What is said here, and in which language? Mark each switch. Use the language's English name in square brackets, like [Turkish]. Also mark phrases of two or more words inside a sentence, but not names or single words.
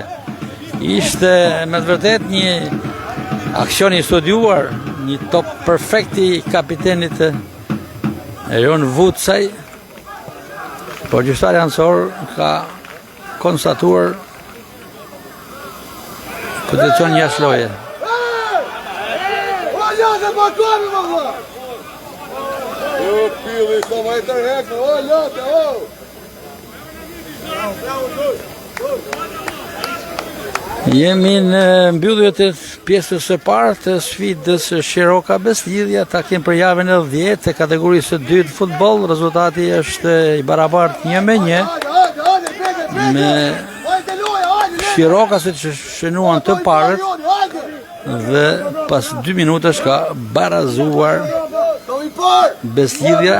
[Albanian] Ishte me të vërtet një aksion I studiuar, një top perfekt I kapitenit Jon Vucaj, por gjyqtari ansor ka konstatuar pozicion gjashloje. [Portuguese] O Pili, só vai dar regra, olha, [Albanian] Jemi në mbyllje të pjesës së parë të sfidës Shiroka Beslidhja, takim për javën e 10 të kategorisë së dytë futboll. Rezultati është I barabartë 1-1 me Shiroka që shënuan të parët dhe pas 2 minutash ka barazuar Beslidhja.